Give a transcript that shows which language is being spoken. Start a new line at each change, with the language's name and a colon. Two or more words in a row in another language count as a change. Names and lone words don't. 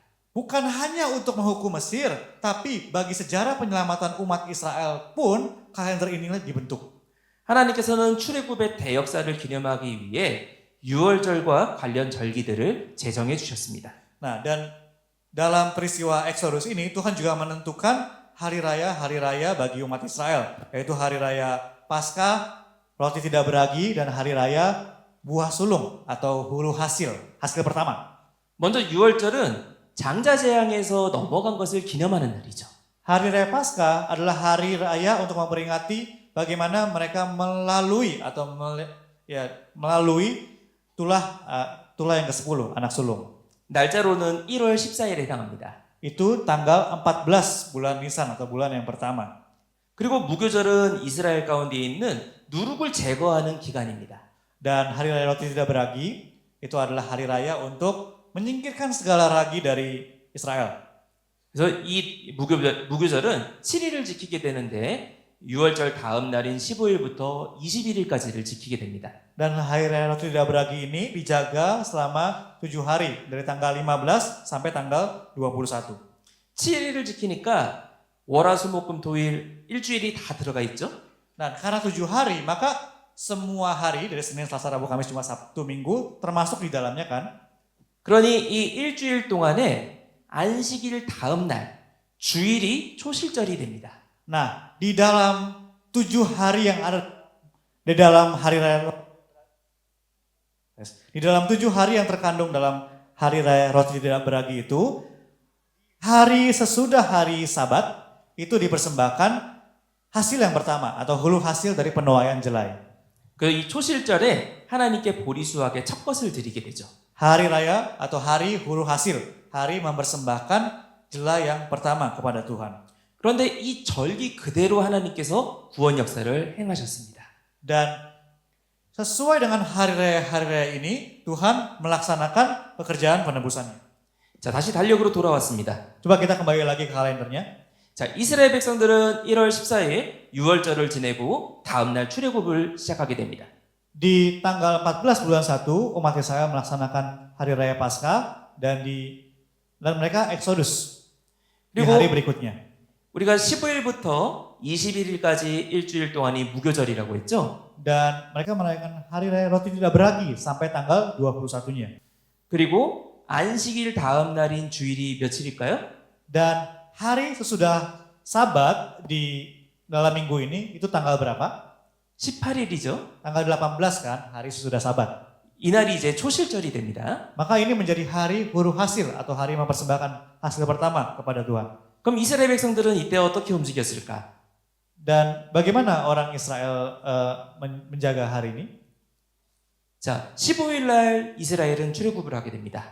Indonesian: Bukan hanya untuk menghukum Mesir, tapi bagi sejarah penyelamatan umat Israel pun kalender inilah dibentuk.
Korean: 하나님께서는 출애굽의 대역사를 기념하기 위해 유월절과 관련 절기들을 제정해 주셨습니다.
Indonesian: Nah, dan dalam peristiwa Exodus ini Tuhan juga menentukan hari raya bagi umat Israel, yaitu hari raya Paskah, roti tidak beragi, dan hari raya buah sulung atau hulu hasil pertama.
Korean: 먼저 유월절은 장자 재앙에서 넘어간 것을 기념하는 날이죠.
Indonesian: Hari raya Paskah adalah hari raya untuk memperingati bagaimana mereka melalui tulah yang ke-10, anak sulung.
Korean: 날짜로는 1월 14일에 해당합니다.
Indonesian: Itu tanggal 14 bulan Nisan atau bulan yang pertama.
Korean: 그리고 무교절은 이스라엘 가운데 있는 누룩을 제거하는 기간입니다.
Indonesian: Dan hari raya roti tidak beragi itu adalah hari raya untuk menyingkirkan segala ragi dari Israel.
Korean: 그래서 이 무교절은 7일을 지키게 되는데 6월절 다음 날인 15일부터 21일까지를 지키게 됩니다.
Indonesian: Dan hari raya roti tidak beragi ini dijaga selama 7 hari dari tanggal 15 sampai tanggal 21.
Korean: 7일을 지키니까 월화수목금토일 일주일이 다 들어가 있죠.
Indonesian: Nah, karena 7 hari maka semua hari dari Senin, Selasa, Rabu, Kamis, Jumat, Sabtu, Minggu termasuk di dalamnya kan.
Korean: 그러니 이 일주일 동안에 안식일 다음 날 주일이 초실절이 됩니다.
Indonesian: Nah, di dalam 7 hari yang ada di dalam hari raya, di dalam 7 hari yang terkandung dalam hari raya roti tidak beragi itu, hari sesudah hari Sabat itu dipersembahkan hasil yang pertama atau hulu hasil dari penuaian jelai.
Korean: 그 이 초실절에 하나님께 보리수학의 첫 것을 드리게 되죠.
Indonesian: hari raya atau hari huru hasil, hari mempersembahkan jela yang pertama kepada Tuhan.
Korean: 그런데 이 절기 그대로 하나님께서 구원 역사를 행하셨습니다.
Indonesian: Dan sesuai dengan hari raya ini, Tuhan melaksanakan pekerjaan penebusannya.
Korean: 자, 다시 달력으로 돌아왔습니다.
Indonesian: Coba kita kembali lagi ke kalendernya.
Korean: 자, 이스라엘 백성들은 1월 14일 유월절을 지내고 다음 날 출애굽을 시작하게 됩니다.
Indonesian: Di tanggal 14 bulan 1, umat Israel melaksanakan hari raya Paskah dan mereka Exodus di
Korean: 그리고
Indonesian: hari berikutnya.
Korean: 우리가 15일부터 21일까지 일주일 동안이 무교절이라고 했죠.
Indonesian: Dan mereka merayakan hari raya roti tidak beragi sampai tanggal 21-nya.
Korean: 그리고 안식일 다음 날인 주일이 며칠일까요?
Indonesian: Dan hari sesudah Sabat di dalam minggu ini itu tanggal berapa?
Korean: 18일이죠.
Indonesian: Tanggal 18 kan, hari sesudah Sabat.
Korean: 이날이 이제 초실절이 됩니다.
Indonesian: Maka ini menjadi hari huru hasil atau hari mempersembahkan hasil pertama kepada Tuhan.
Korean: 그럼 이스라엘 백성들은 이때 어떻게 움직였을까?
Indonesian: Dan bagaimana orang Israel menjaga hari ini?
Korean: 자, 15일 날 이스라엘은 출애굽을 하게 됩니다.